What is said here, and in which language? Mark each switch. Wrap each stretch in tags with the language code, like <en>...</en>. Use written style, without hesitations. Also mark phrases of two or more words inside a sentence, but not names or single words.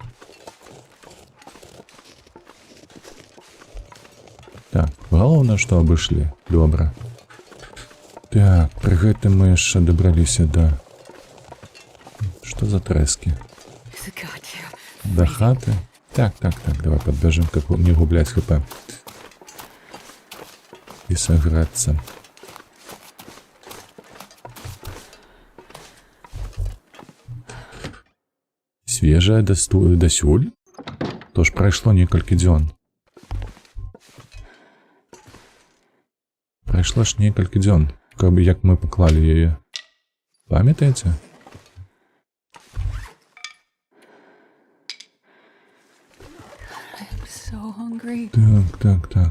<be>Так, галоўнае, што абышлі. Добра. Так, пры гэтым мы яшчэ дабраліся да... Што за трэскі? Да хаты?</be> <ru>Так, давай подбежим, как не гублять хп. И согреться.</ru> <be>Свежая дасюль? То ж прайшло некалькі дзён. Прайшло ж некалькі дзён, каб як мы паклалі яе. Памятаеце? Так.</be>